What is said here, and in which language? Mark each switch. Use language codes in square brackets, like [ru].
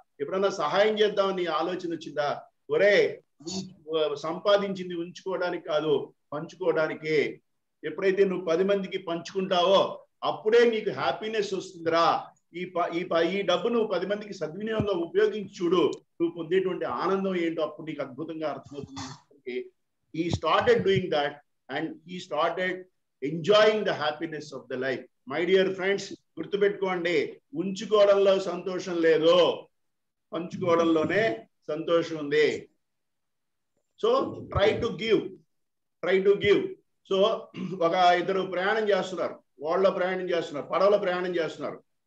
[te] ఎప్పుడన్నా సహాయం చేద్దామని నీ ఆలోచన వచ్చిందా? ఒరే సంపాదించింది ఉంచుకోవడానికి కాదు, పంచుకోవడానికే. ఎప్పుడైతే నువ్వు 10 మందికి పంచుకుంటావో అప్పుడే నీకు హ్యాపీనెస్ వస్తుందిరా. ఈ డబ్బు నువ్వు 10 మందికి సద్వినియోగంగా ఉపయోగించి చూడు, నువ్వు పొందేటువంటి ఆనందం ఏంటో అప్పుడు నీకు అద్భుతంగా అర్థమవుతుంది. [en] He started doing that and he started enjoying the happiness of the life. My dear friends, [te] గుర్తుపెట్టుకోండి, ఉంచుకోవడంలో సంతోషం లేదు, పంచుకోవడంలోనే సంతోషం ఉంది. [en] So try to give. [te] So ఒక ఇద్దరు ప్రయాణం చేస్తున్నారు, ఓడలో ప్రయాణం చేస్తున్నారు, పడవలో ప్రయాణం చేస్తున్నారు.